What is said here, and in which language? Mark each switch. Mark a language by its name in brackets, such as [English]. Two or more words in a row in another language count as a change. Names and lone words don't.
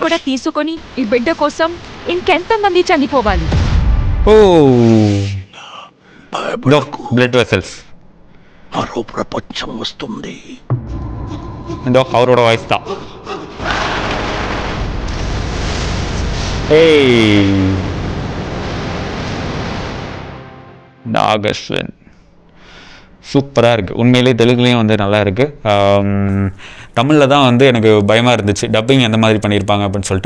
[Telugu] కూడా తీసుకొని ఈ బిడ్డ కోసం ఇంకెంత మంది చనిపోవాలి? [English] O blood vessels [Telugu] మరో ప్రపంచం వస్తుంది. [Tamil] இதோ அவரோட வாய்ஸ் தான். ஏய் நாகஸ்வன் சூப்பராக இருக்குது. உண்மையிலே தெலுங்குலேயும் வந்து நல்லா இருக்குது. தமிழில் தான் வந்து எனக்கு பயமாக இருந்துச்சு டப்பிங் எந்த மாதிரி பண்ணியிருப்பாங்க அப்படின்னு சொல்லிட்டு.